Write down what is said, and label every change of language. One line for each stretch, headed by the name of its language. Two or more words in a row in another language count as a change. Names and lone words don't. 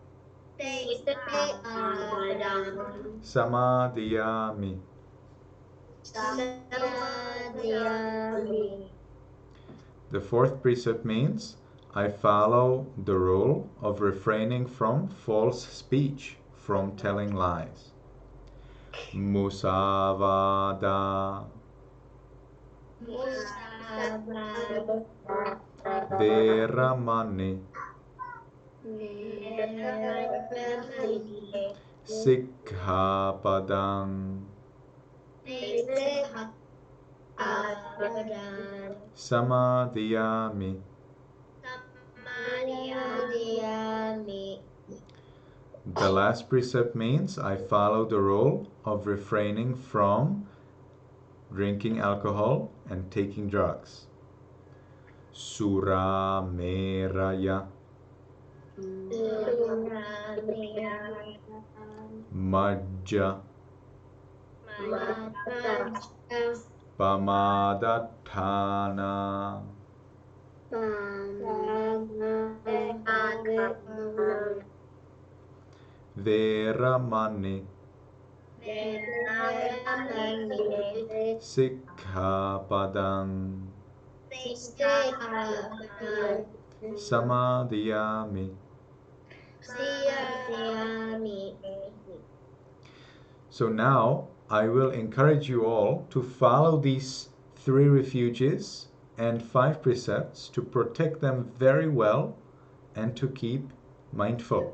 Pali: Padang. samadhiyami. Samadhyami.
English: The fourth precept means I follow the rule of refraining from false speech, from telling lies.
Pali: Musavada Musavada. Veramani Veramani. Sikkhapadang Padang. samadhiyami. Samadhyami.
English: The last precept means I follow the rule of refraining from drinking alcohol and taking drugs.
Pali: Sura meraya majja pamadatthana veramani sikkhapadang samadhiyami.
English: So now I will encourage you all to follow these 3 refuges and 5 precepts, to protect them very well and to keep mindful.